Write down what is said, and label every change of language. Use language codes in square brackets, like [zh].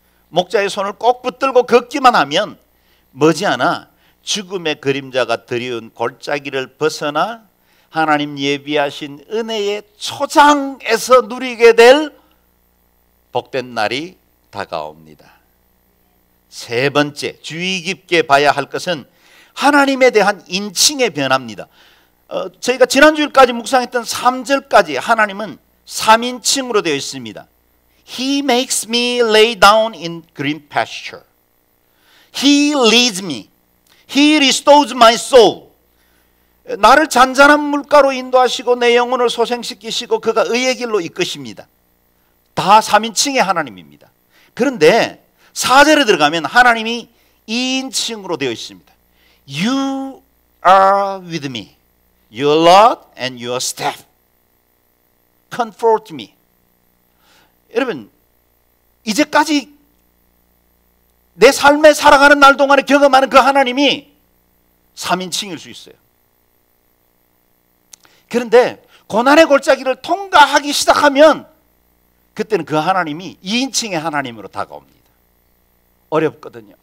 [ko] 목자의 손을 꼭 붙들고 걷기만 하면 머지않아 죽음의 그림자가 드리운 골짜기를 벗어나 하나님 예비하신 은혜의 초장에서 누리게 될 복된 날이 다가옵니다. 세 번째, 주의 깊게 봐야 할 것은 하나님에 대한 인칭의 변화입니다. 저희가 지난주일까지 묵상했던 3절까지 하나님은 3인칭으로 되어 있습니다. [en] He makes me lay down in green pasture. He leads me. He restores my soul. [ko] 나를 잔잔한 물가로 인도하시고 내 영혼을 소생시키시고 그가 의의 길로 이끄십니다. 다 3인칭의 하나님입니다. 그런데 4절에 들어가면 하나님이 2인칭으로 되어 있습니다. [en] You are with me. Your rod and your staff comfort me. [ko] 여러분, 이제까지 내 삶에 살아가는 날 동안에 경험하는 그 하나님이 3인칭일 수 있어요. 그런데 고난의 골짜기를 통과하기 시작하면 그때는 그 하나님이 2인칭의 하나님으로 다가옵니다. 어렵거든요.